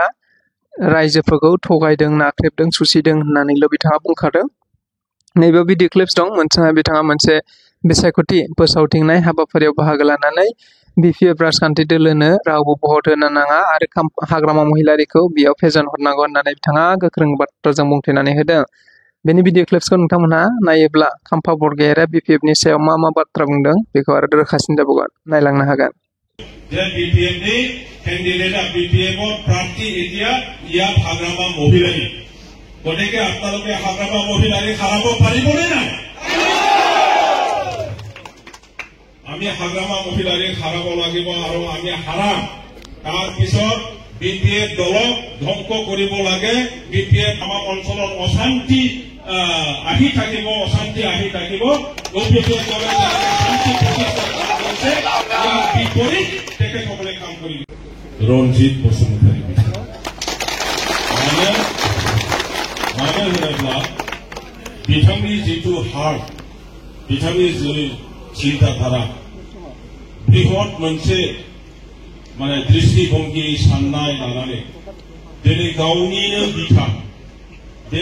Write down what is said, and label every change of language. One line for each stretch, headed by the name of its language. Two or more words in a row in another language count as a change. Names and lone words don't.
Bodo: रायजोफोरखौ थगायदों नाख्रेबदों सुसिदों होननानैल' बिथाङा बुंखादों नैबेयाव
English: video clips
Bodo: दं बिथाङा मोनसे बिसायख'थि फोसावदिंनाय हाबाफारियाव बाहागो लानानै बिपिएफ राजखान्थि दोलोनो रावबो भट होनो नाङा आरो हाग्रामा महिलारिखौ बेयाव फेजेन हरनांगौ होननानै बिथाङा गोख्रों बाथ्राजों बुंथिनानै होदों बेनि भिडिअ क्लिप्सखौ नोंथांमोनहा नायोब्ला खाम्फा बरगयारिया बिपिएफनि सायाव मा बाथ्रा बुंदों बेखौ आरो रोखासिन जाबावगोन नायलांनो हागोन
Assamese: যে বিপিএফনি ক্যান্ডিডেট বিপিএফৰ প্ৰাৰ্থী এতিয়া ইয়াত হাগ্ৰামা মহিলাৰী গতিকে আপোনালোকে হাগ্ৰামা মহিলাৰী হাৰাব পাৰিবনে নাই আমি হাগ্ৰামা মহিলাৰী হাৰাব লাগিব আৰু আমি হাৰাম তাৰ পিছত বিপিএফ দলক ধ্বংস কৰিব লাগে বিপিএফ আমাৰ অঞ্চলত অশান্তি আহি থাকিব অশান্তি আহি থাকিব বিপিএফ দলে শান্তি প্ৰতিষ্ঠা কৰিছে ইয়াৰ বিপৰীত তেখেতসকলে কাম কৰিব रनजित बसुमतारी बिथाङा
Bodo: मानो होनोब्ला बिथांनि जिथु हार्ट बिथांनि जि चिन्ताधारा बृहत मोनसे माने दृष्टिभंगि साननाय लानानै दिनै गावनिनो बिथा बे